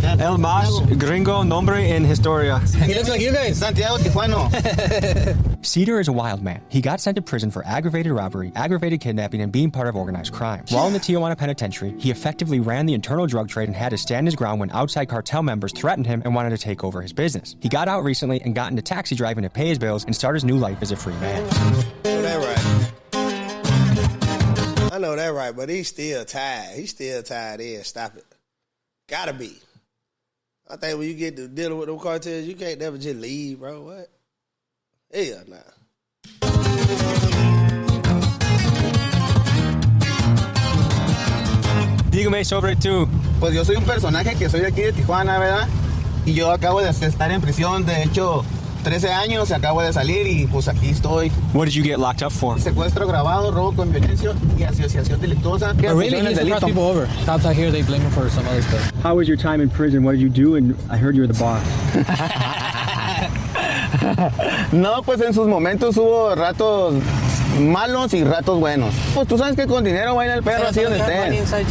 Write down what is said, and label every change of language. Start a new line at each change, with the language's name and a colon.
Spanish: El más gringo nombre en historia.
English: He looks like you guys. Santiago Tijuano. Cedar is a wild man. He got sent to prison for aggravated robbery, aggravated kidnapping, and being part of organized crime. While in the Tijuana penitentiary, he effectively ran the internal drug trade and had to stand his ground when outside cartel members threatened him and wanted to take over his business. He got out recently and got into taxi driving to pay his bills and start his new life as a free man. I know that right, but he's still tied. He's still tied in. Stop it. Gotta be. I think when you get to dealing with them cartels, you can't never just leave, bro. What? Hell nah.
Spanish: Dígame sobre tú. Pues yo soy un personaje que soy de aquí de Tijuana, ¿verdad? Y yo acabo de estar en prisión, de hecho, 13 años, acabo de salir y pues aquí estoy.
English: What did you get locked up for?
Spanish: Secuestro agravado, robo con violencia y asociación delictuosa.
English: But really, he used to cross people over. Cops out here, they blame him for some other stuff. How was your time in prison? What did you do? And I heard you were the boss.
Spanish: No, pues en sus momentos hubo ratos malos y ratos buenos. Pues tú sabes que con dinero baila el perro así donde estés.